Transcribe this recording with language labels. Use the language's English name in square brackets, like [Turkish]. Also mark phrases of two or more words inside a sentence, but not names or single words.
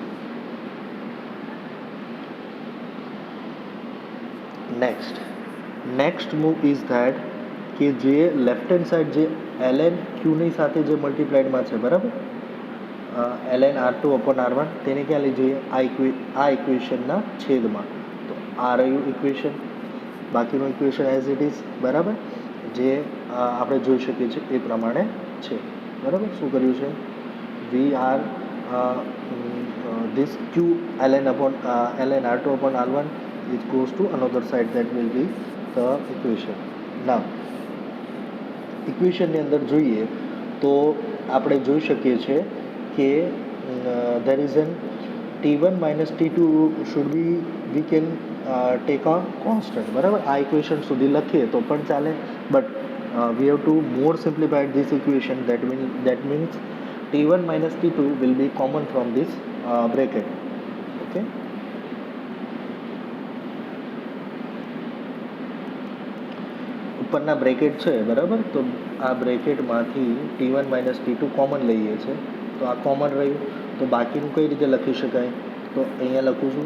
[English] Next move is that [Gujarati] કે જે [English] left hand side [Gujarati] જે ln ક્યુની સાથે જે મલ્ટીપ્લાઇડમાં છે, બરાબર, [English] ln R2 upon R1, [Gujarati] તેને ક્યાં લઈ જોઈએ, આ ઇક્વેશનના છેદમાં. તો આ રહ્યું ઇક્વેશન, બાકીનું ઇક્વેશન [English] as it is, [Gujarati] બરાબર, જે આપણે જોઈ શકીએ છીએ એ પ્રમાણે છે, બરાબર. શું કર્યું છે, [English] we are this Q ln R2 upon R1 it goes to another side, that will be the equation. Now [Gujarati] ઇક્વેશનની અંદર જોઈએ તો આપણે જોઈ શકીએ છીએ કે [English] there is an T1 minus T2 should be, we can take a constant, [Gujarati] બરાબર. આ ઇક્વેશન સુધી લખીએ તો પણ ચાલે, [English] બટ we have to more simplify this equation, that means T1 minus T2 will be common from this bracket. [Gujarati] Okay, ઉપરના બ્રેકેટ છે, બરાબર. તો આ બ્રેકેટમાંથી T1 માઇનસ T2 કોમન લઈએ છીએ તો આ કોમન રહ્યું, તો બાકીનું કઈ રીતે લખી શકાય, તો અહીંયા લખું છું.